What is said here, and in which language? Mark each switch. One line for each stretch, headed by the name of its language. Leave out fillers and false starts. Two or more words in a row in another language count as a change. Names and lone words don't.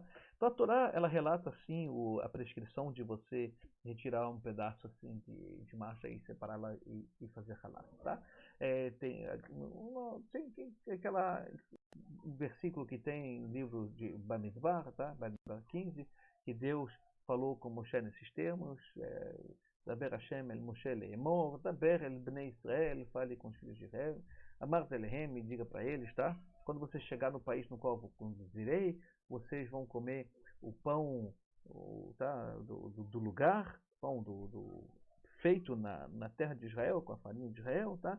Portuguese: Então a Torá, ela relata assim a prescrição de você retirar um pedaço assim de massa e separá-la e fazer halá. Tá? Tem aquela versículo que tem no livro de Bamidbar, tá? Bamidbar 15, que Deus falou com Moshe nesses termos,
Hebrew: דבר ה' אל משה לאמר, דבר אל בני ישראל,
Portuguese: fale com os filhos de Israel,
Hebrew: ואמרת אליהם,
Portuguese: e diga para eles, tá? Quando você chegar no país no qual eu conduzirei, vocês vão comer o pão tá? do lugar, pão feito na terra de Israel, com a farinha de Israel, tá?